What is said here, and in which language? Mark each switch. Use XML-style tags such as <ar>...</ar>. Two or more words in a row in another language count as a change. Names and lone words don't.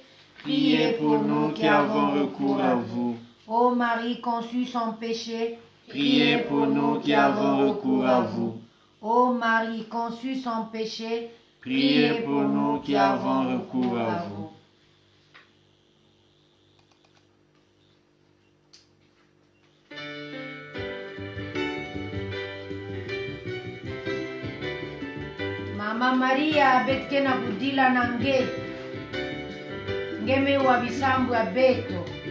<fr>Priez pour nous qui avons recours à vous. Ô Marie conçue sans péché, Priez pour nous qui avons recours à vous. Ô Marie conçue sans péché, Priez pour nous qui avons recours à vous.</fr> <kg>Mama Maria betke na kudila na ngeme wa bisambu ya beto</kg>